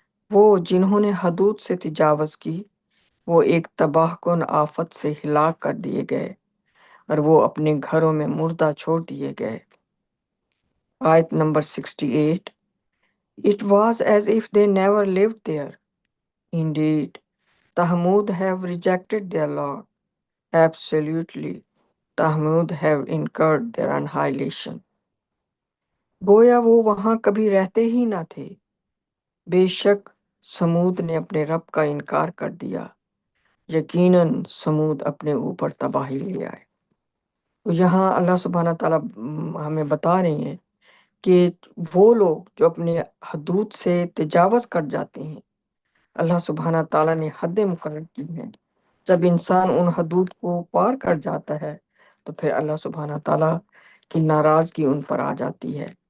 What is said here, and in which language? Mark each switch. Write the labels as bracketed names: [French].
[Urdu] وہ جنہوں نے حدود سے تجاوز کی وہ ایک تباہ کن آفت سے ہلاک کر دیے گئے اور وہ اپنے گھروں میں مردہ چھوڑ دیے گئے۔ آیت number 68۔ [English] It was as if they never lived there. Indeed, Tahmud have rejected their Lord. Absolutely, Tahmud have incurred their annihilation. [Urdu] گویا وہ وہاں کبھی رہتے ہی نہ تھے۔ بے شک سمود نے اپنے رب کا انکار کر دیا، یقیناً سمود اپنے اوپر تباہی لے آئے۔ تو یہاں اللہ سبحانہ تعالیٰ ہمیں بتا رہے ہیں کہ وہ لوگ جو اپنے حدود سے تجاوز کر جاتے ہیں، اللہ سبحانہ تعالیٰ نے حدیں مقرر کی ہیں۔ جب انسان ان حدود کو پار کر جاتا ہے تو پھر اللہ سبحانہ تعالیٰ کی ناراضگی ان پر آ جاتی ہے۔